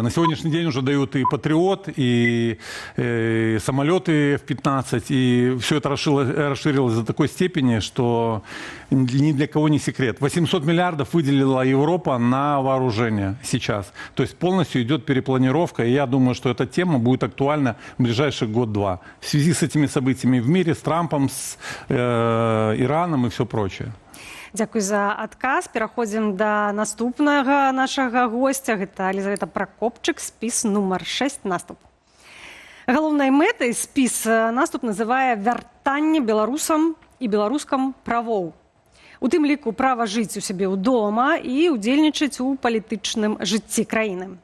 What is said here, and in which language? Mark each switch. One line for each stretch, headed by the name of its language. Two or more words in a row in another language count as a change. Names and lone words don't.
Russian: На сегодняшний день уже дают и Патриот, и самолеты F-15, и все это расширилось до такой степени, что ни для кого не секрет. 800 миллиардов выделила Европа на вооружение сейчас. То есть полностью идет перепланировка, и я думаю, что эта тема будет актуальна в ближайший год-два. В связи с этими событиями в мире, с Трампом, с Ираном и все прочее.
Belarusian: Дзякуй за адказ. Пераходзім да наступнага нашага госця. Гэта Елізавета Пракопчык, спіс нумар 6, наступ. Галоўнай мэтай спіс наступ называе вяртанне беларусам і беларускам правоў. У тым ліку права жыць у сябе ўдома і ўдзельнічаць у палітычным жыцці краіны.